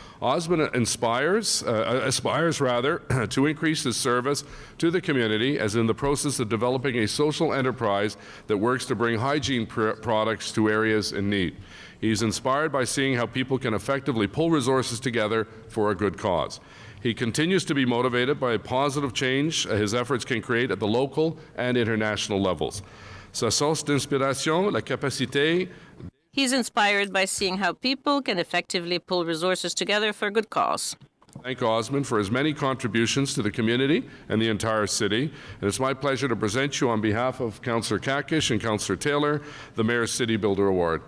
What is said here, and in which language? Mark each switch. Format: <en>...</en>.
<en>Osmond aspires to increase his service to the community as in the process of developing a social enterprise that works to bring hygiene products to areas in need. He's inspired by seeing how people can effectively pull resources together for a good cause. He continues to be motivated by positive change his efforts can create at the local and international levels.</en> <fr>Sa source d'inspiration, la capacité.</fr> <en>He's inspired by seeing how people can effectively pull resources together for a good cause. Thank Osmond for his many contributions to the community and the entire city. And it's my pleasure to present you on behalf of Councillor Kakish and Councillor Taylor, the Mayor's City Builder Award.</en>